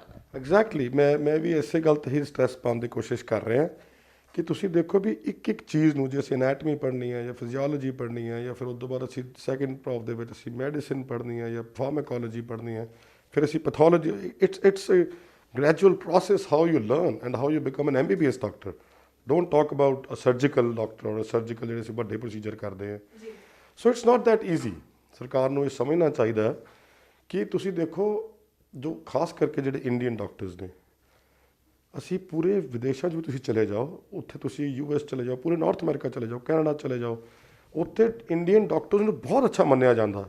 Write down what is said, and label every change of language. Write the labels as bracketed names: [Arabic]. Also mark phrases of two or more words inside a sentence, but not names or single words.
[Punjabi] ਐਗਜ਼ੈਕਟਲੀ, ਮੈਂ ਵੀ ਇਸੇ ਗੱਲ 'ਤੇ ਹੀ ਸਟ੍ਰੈਸ ਪਾਉਣ ਦੀ ਕੋਸ਼ਿਸ਼ ਕਰ ਰਿਹਾ ਕਿ ਤੁਸੀਂ ਦੇਖੋ ਵੀ ਇੱਕ ਇੱਕ ਚੀਜ਼ ਨੂੰ, ਜੇ ਅਸੀਂ ਐਨਾਟਮੀ ਪੜ੍ਹਨੀ ਹੈ ਜਾਂ ਫਿਜ਼ੀਓਲੋਜੀ ਪੜ੍ਹਨੀ ਹੈ, ਜਾਂ ਫਿਰ ਉਸ ਤੋਂ ਬਾਅਦ ਅਸੀਂ [English] second prof [Punjabi] ਦੇ ਵਿੱਚ ਅਸੀਂ ਮੈਡੀਸਿਨ ਪੜ੍ਹਨੀ ਹੈ ਜਾਂ ਫਾਰਮਾਕੋਲੋਜੀ ਪੜ੍ਹਨੀ ਹੈ, ਫਿਰ ਅਸੀਂ ਪੈਥੋਲੋਜੀ, [English] it's a gradual process how you learn and how you become an MBBS doctor. Don't talk about a surgical doctor or a surgical [Punjabi] ਜਿਹੜੇ ਅਸੀਂ ਵੱਡੇ ਪ੍ਰੋਸੀਜਰ ਕਰਦੇ ਹਾਂ। [English] So it's not that easy. [Punjabi] ਸਰਕਾਰ ਨੂੰ ਇਹ ਸਮਝਣਾ ਚਾਹੀਦਾ ਕਿ ਤੁਸੀਂ ਦੇਖੋ ਜੋ ਖਾਸ ਕਰਕੇ ਜਿਹੜੇ [English] Indian doctors [Punjabi] ਨੇ, ਅਸੀਂ ਪੂਰੇ ਵਿਦੇਸ਼ਾਂ 'ਚ ਵੀ ਤੁਸੀਂ ਚਲੇ ਜਾਓ, ਉੱਥੇ ਤੁਸੀਂ US ਚਲੇ ਜਾਓ, ਪੂਰੇ ਨਾਰਥ ਅਮਰੀਕਾ ਚਲੇ ਜਾਓ, ਕੈਨੇਡਾ ਚਲੇ ਜਾਓ, ਉੱਥੇ [English] Indian doctors [Punjabi] ਨੂੰ ਬਹੁਤ ਅੱਛਾ ਮੰਨਿਆ ਜਾਂਦਾ।